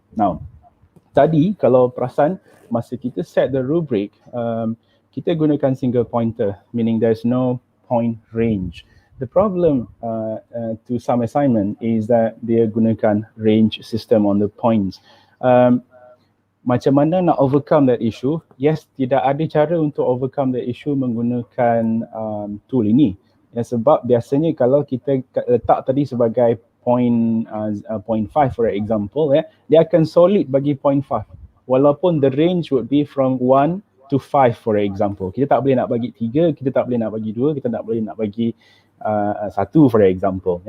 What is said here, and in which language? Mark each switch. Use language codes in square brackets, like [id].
[en] Now, [ms] tadi kalau perasan masa kita [en] set the rubric, [ms] kita gunakan [en] single pointer, meaning there's no point range. The problem to some assignment is that [ms] dia gunakan [en] range system on the points. [ms] Macam mana nak [en] overcome that issue? [ms] Yes, tidak ada cara untuk [en] overcome that issue [ms] menggunakan tool ini. Ya, sebab biasanya kalau kita letak tadi sebagai point 5 [en] for example, [ms] dia akan solid bagi point 5. [en] Walaupun the range would be from 1 to 5 for example. [ms] Kita tak boleh nak bagi 3, kita tak boleh nak bagi 2, kita tak boleh nak bagi 1 [en] for example.